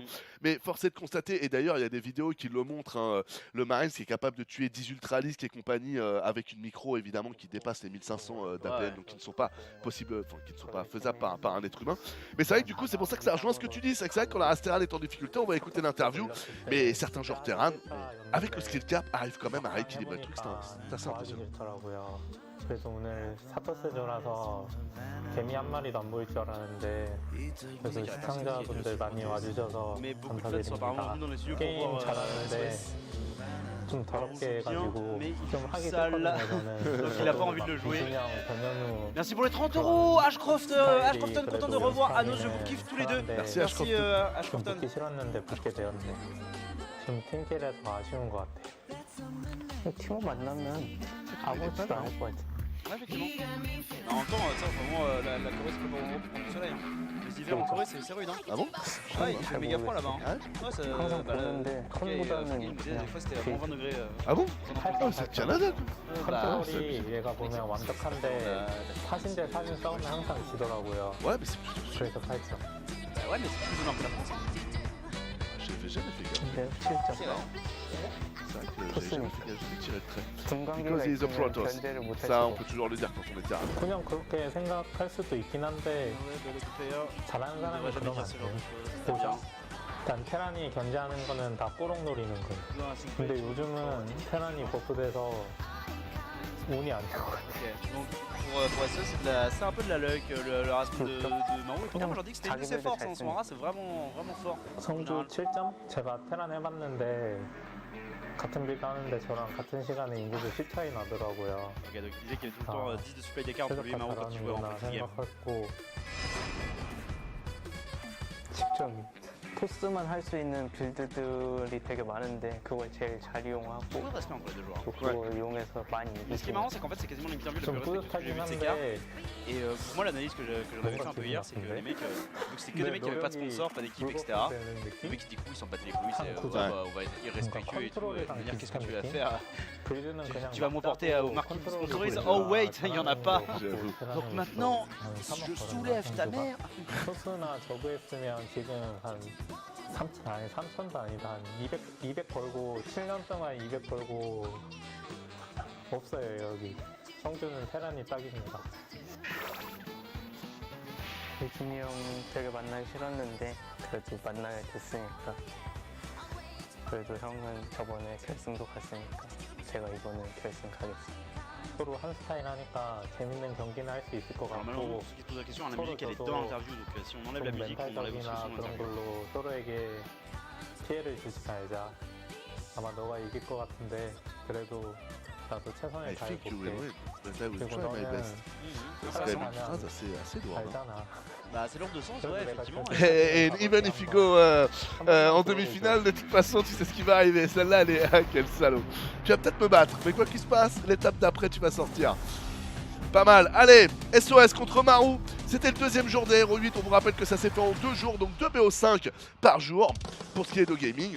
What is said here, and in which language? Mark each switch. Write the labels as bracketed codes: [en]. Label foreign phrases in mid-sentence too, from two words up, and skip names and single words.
[fr] Mais force est de constater, et d'ailleurs il y a des vidéos qui le montrent, hein, le Marines qui est capable de tuer 10 Ultralisks et compagnie avec une micro évidemment qui dépasse les 1500 d'APM, donc qui ne sont pas possibles, qui ne sont pas faisables par un être humain. Mais c'est vrai que du coup c'est pour ça que ça rejoint ce que tu dis, c'est vrai que quand la race Terran est en difficulté, on va écouter l'interview, mais certains joueurs Terran, avec le [en] skill cap, [fr] arrivent quand même à rééquilibrer le truc, c'est assez impressionnant. [ko] 그래서 오늘 사퍼세조라서 개미 한 마리도 안 보일 줄 알았는데 그래서 시청자분들 많이 와주셔서 감사드립니다. 게임 잘하는데 좀 더럽게 해가지고 좀 하기 싫거든요 저는. [fr] Donc il a pas envie de le jouer. 이준영, 변현우 Merci pour les 30 euros, Ashcrofton, content de revoir Anos, je vous kiffe tous les deux. Merci [ko] 좀 [fr] Ashcrofton. [ko] 붙기 싫었는데 붙게 되었네. 좀 팀킬에 더 아쉬운 것 같아. 팀원 만나면 아무렇지도 않을 것 같아. [fr] Ouais, effectivement. En même temps, ça, vraiment, la Corée c'est pas pour prendre du soleil. Hein. Les hivers en Corée c'est rude. Hein. Ah bon? Ouais, il fait méga froid là-bas. Hein. Ouais, ça, [ko] 항상 보는데 컴보다는 [fr] il me disait des fois c'était à moins 20 degrés. Ah bon? Oh, c'est le Canada quoi. [ko] 컨트롤이 얘가 보면 완벽한데 사신대 사신 싸우면 항상 지더라고요. [fr] Ouais, mais c'est plutôt sûr. [ko] 그래서 8점. [fr] Ouais, mais c'est plus ou moins que la France. J'avais jamais fait gaffe. [ko] 근데 7점. [fr] C'est vrai que j'avais jamais fait gaffe, je l'ai tiré de trait. [ko] 등관계가 [en] Because he's a [ko] 있으면 [en] Protoss. [ko] 견제를 못할 [fr] Ça, [ko] 수가 [fr] on peut toujours le dire quand on est Terran. [ko] 그냥 그렇게 생각할 수도 있긴 한데 잘하는 사람이 그러면 안 돼요. 일단 테란이 견제하는 거는 다 꼬롱 노리는 거예요. 근데 요즘은 테란이 버프돼서 운이 안 될 것 같아요. [fr] Ok, donc pour SE c'est un peu de la luck, le race de Marou. Et pourtant moi j'en dis que c'était une de ses forces, hein. Son race c'est vraiment fort. [ko] 성주 7점? 제가 테란 해봤는데 같은 빌드 하는데 저랑 같은 시간에 인구수 10 차이 나더라고요. [fr] Ok, donc il disait qu'il y avait tout le temps 10 de supply d'écart entre lui et Marou quand il jouait en petit game. [ko] 생각했고 10점이 토스만 할 수 있는 빌드들이 되게 많은데 그걸 제일 잘 이용하고 [fr] Beaucoup de respect entre les deux joueurs. [ko] 그걸 이용해서 많이 [fr] Mais ce qui est marrant, c'est qu'en fait, c'est quasiment l'interview la [ko] 좀 [fr] plus respectueuse que j'ai [ko] 뿌듯하긴 [fr] vue de ces gars. [ko] 한데 [fr] Et pour moi, l'analyse que j'en avais fait un peu hier, c'est que les mecs, vu que c'était que des mecs qui n'avaient pas de sponsor, pas d'équipe, etc. Les mecs qui du coup ils s'en battent les couilles, c'est on va être irrespectueux et tout. Et de me dire qu'est-ce que tu vas faire? Tu vas m'emporter aux marques qui vous sponsorisent. [en] Oh wait, [fr] il n'y en a pas. Donc maintenant, je soulève ta mère. [ko] 토스나 저그 했으면 지금 한 3천 아니 3천도 아니다 한 200 벌고 7년 동안 200 벌고 없어요 여기. 성주는 테란이 딱입니다. 준이 형 되게 만나기 싫었는데 그래도 만나게 됐으니까 그래도 형은 저번에 결승도 갔으니까 제가 이번에 결승 가겠습니다. 서로 한 스타일 하니까 재밌는 경기는 할 수 있을 것 [fr] Alors malheureusement, [ko] 같고 [fr] ceux qui se posent la question, à la musique elle est dans l'interview, donc si on enlève la [ko] 좀 [fr] musique, on enlève aussi [ko] 멘탈적이나 [fr] son [ko] 그런 [fr] interview. [ko] 걸로 서로에게 피해를 주지 말자. 아마 너가 이길 것 같은데 그래도 나도 [en] I [ko] 최선을 [en] think you [ko] 다해볼게. [en] will win, but I will [ko] 그리고 [en] try my [ko] 너는 [en] best. [fr] C'est quand même une phrase assez lourde. [ko] 알잖아. [fr] Bah c'est l'ordre de sens, ouais, effectivement. [en] And even if you go [fr] en demi-finale, de toute façon, tu sais ce qui va arriver. Celle-là, elle est... Ah, quel salaud. Tu vas peut-être me battre, mais quoi qu'il se passe, l'étape d'après, tu vas sortir. Pas mal. Allez, SOS contre Maru. C'était le deuxième jour des Hero 8. On vous rappelle que ça s'est fait en 2 jours, donc 2 BO5 par jour pour ce qui est de gaming.